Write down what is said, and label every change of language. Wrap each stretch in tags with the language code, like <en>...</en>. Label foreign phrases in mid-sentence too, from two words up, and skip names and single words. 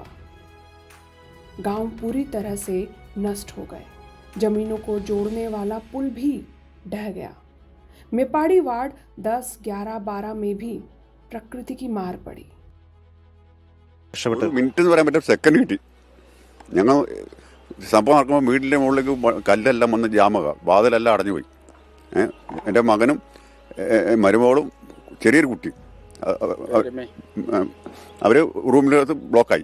<hi>गांव पूरी तरह से नष्ट हो गए। जमीनों को जोड़ने वाला पुल भी ढह गया। मेपाड़ी वार्ड 10, 11, 12 में भी प्रकृति की मार पड़ी।</hi> <ml>മിനിറ്റ് എന്ന് പറയാൻ പറ്റും, സെക്കൻഡ് കിട്ടി. ഞങ്ങൾ സംഭവം നടക്കുമ്പോൾ വീടിൻ്റെ മുകളിലേക്ക് കല്ലെല്ലാം വന്ന് ജാമക, വാതിലെല്ലാം അടഞ്ഞുപോയി. എൻ്റെ മകനും മരുമകളും ചെറിയൊരു കുട്ടി അവർ റൂമിനകത്ത് ബ്ലോക്കായി.</ml>